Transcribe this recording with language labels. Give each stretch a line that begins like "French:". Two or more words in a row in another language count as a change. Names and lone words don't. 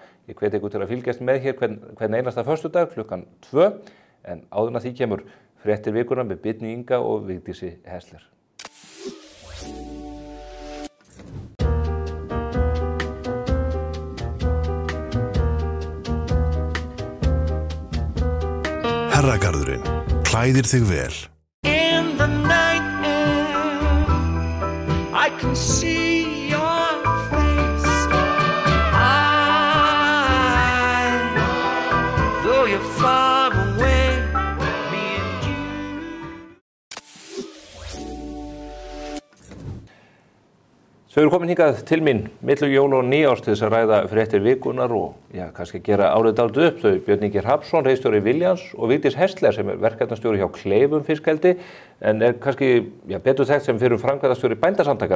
Icelandic: Ég hvet ykkur til að fylgjast með hér hvern einasta föstudag klukkan 2, en áður en að því kemur fréttir vikunar með Bjarni Inga og Vigdísi Häsler. Herragarðurinn klæðir þig vel.
English: In the night air, I can see your face. Though you're far away, me and you.
Icelandic: Þau komin hingað til mín milli jól og nýárs til þess að ræða fréttir vikunar og kannski gera árið dálítið upp. Þau Björn Ingi Hrafnsson, ritstjóri Viljans og Vigdís Häsler sem verkefnastjóri hjá Kleifum fiskeldi en kannski betur þekkt sem fyrir framkvæmdastjóri Bændasamtakanna.